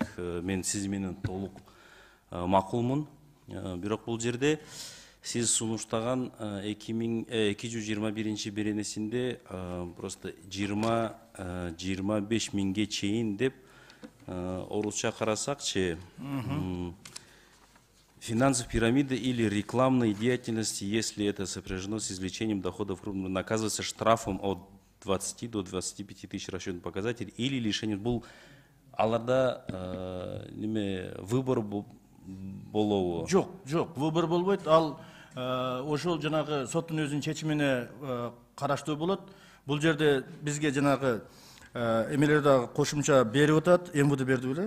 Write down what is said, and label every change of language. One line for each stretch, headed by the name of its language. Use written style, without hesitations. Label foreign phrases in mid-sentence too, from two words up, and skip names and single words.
Kyrgyz: Мен сиз менен толук макулмун. Бирок бул жерде сиз сунуштаган 221 беренесинде просто 20-25 миңге чейин деп орусча карасакчы,
Russian: финансовые пирамиды или рекламной деятельности, если это сопряжено с извлечением доходов, наказывается штрафом от 20 до 25 тысяч расчетный показатель или лишением.
Kyrgyz: Бул аларда выбор болобу? Жок, выбор болбойт. Ал ошол жанагы соттун өзүнүн чечимине караштуу болот. Бул жерде бизге жанагы эмелерде кошумча берип атат, МВД берди беле.